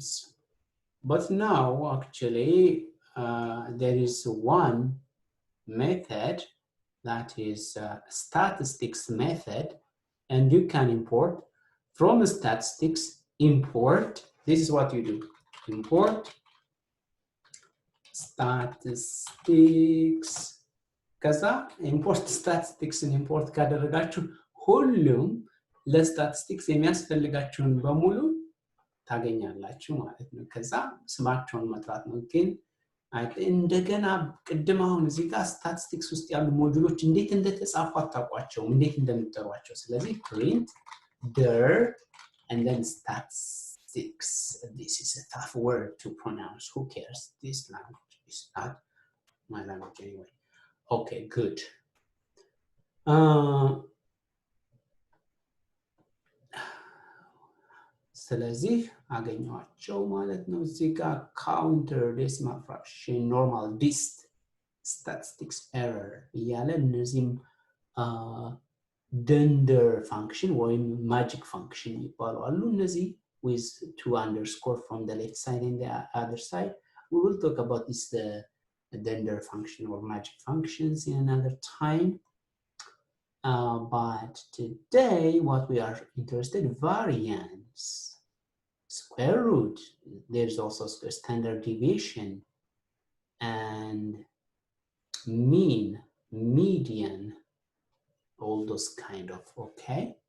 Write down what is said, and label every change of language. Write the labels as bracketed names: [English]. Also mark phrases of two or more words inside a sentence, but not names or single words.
[English] But now, actually, there is one method that is statistics method, and you can import from statistics. This is what you do: import statistics. [Amharic] ከዛ [English] import statistics import [Amharic] ካደረጋችሁ ሁሉም ለስታቲስቲክስ የሚያስፈልጋችሁን በሙሉ ታገኛላችሁ ማለት ነው። ከዛ ስማቸውን መጥራት ነው። ግን እንደገና ቅድም አሁን እዚህ ጋር ስታቲስቲክስ ውስጥ ያሉ ሞጁሎች እንዴት እንደተጻፉ አታውቋቸውም፣ እንዴት እንደምትጠሯቸው። ስለዚህ [English] print dir and then statistics. This is a tough word to pronounce. Who cares? This language is not my language anyway. Okay, good. [Amharic] ስለዚህ አገኘዋቸው ማለት ነው። እዚህ ጋር [English] counter decimal fraction normal dist statistics error [Amharic] እያለ እነዚህም [English] dunder function [Amharic] ወይም [English] magic function [Amharic] ይባላሉ። እነዚህ [English] with 2 underscore from the left side and the other side. We will talk about this dunder function or magic functions in another time. But today what we are interested in, variance, square root, there's also standard deviation, and mean, median, all those kind of, okay?